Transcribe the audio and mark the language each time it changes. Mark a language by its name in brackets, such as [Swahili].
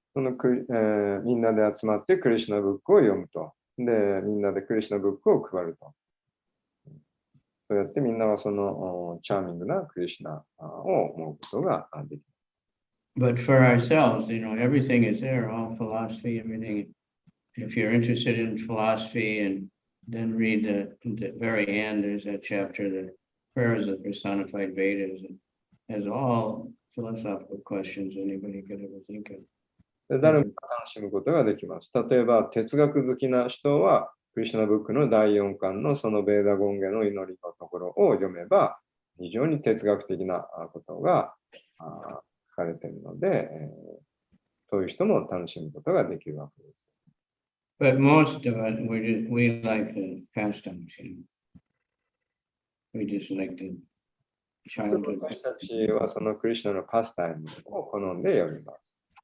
[Japanese] みんなで集まってクリシュナブックを読むと。で、みんなでクリシュナブックを配ると。そうやってみんなはそのチャーミングなクリシュナを思うことができる。 [English] But for ourselves, everything is there, all philosophy, everything. If you're interested in philosophy and then read the very end, there's that chapter, the prayers of personified Vedas. It has all philosophical questions anybody could ever think of. [Japanese] 誰もが楽しむことができます。例えば、哲学好きな人は、クリシュナブックの第4巻のそのベーダゴンゲの祈りのところを読めば、非常に哲学的なことが書かれているので、そういう人も楽しむことができるわけです。 [English] But most of us, we like the pastimes, We just like to childhood. [Japanese] 私たちはそのクリシュナのパスタイムを好んで読みます。